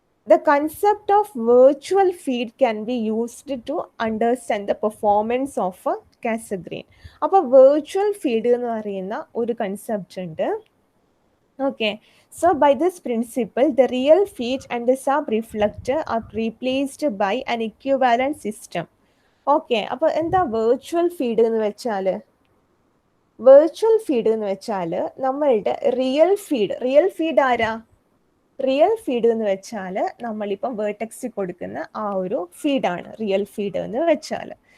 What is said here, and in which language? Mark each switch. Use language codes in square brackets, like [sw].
[en] The concept of virtual feed can be used to understand the performance of a Cassegrain. [ml] അപ്പോൾ virtual feed എന്ന് പറയുന്ന ഒരു concept ഉണ്ട്. [en] Okay, so by this principle, the real feed and the sub-reflector are replaced by an equivalent system. [ml] Okay, അപ്പോൾ എന്താ virtual feed എന്ന് വെച്ചാൽ? virtual feed എന്ന് വെച്ചാൽ നമ്മളുടെ റിയൽ ഫീഡ് ആരാ? റിയൽ ഫീഡ് എന്ന് വെച്ചാൽ നമ്മളിപ്പം വേർട്ടെക്സിൽ കൊടുക്കുന്ന ആ ഒരു ഫീഡാണ് റിയൽ ഫീഡ് എന്ന് വെച്ചാൽ.